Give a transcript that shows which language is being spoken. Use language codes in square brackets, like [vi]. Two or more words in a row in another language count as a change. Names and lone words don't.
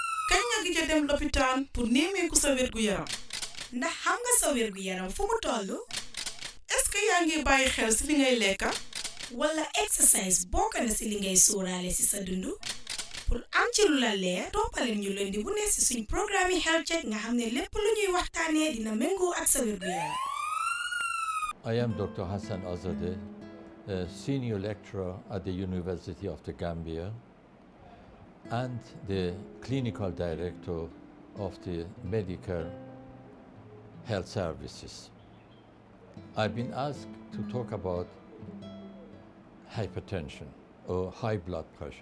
[wo] kañ nga gëj a dem lopitaan pour nemmeeku sa wér-gu-yaram ndax xam nga sa wér-gu-yaram fu mu toll [fr] est-ce que [wo] yaa ngi bàyyi xel si li ngay lekka wala exercise bokk na si li ngay sóoraale si sa dundu pour am ci lu la leer toppaleen ñu leen di bu ne si suñ programme yi [en] health check [wo] nga xam ne lépp lu ñuy waxtaanee dina méngoo ak sa wér-gu-yaram. [en] I am Dr. HASSAN AZADEH, a senior lecturer at the University of the Gambia and the clinical director of the MEDICARE health services. I've been asked to talk about hypertension or high blood pressure.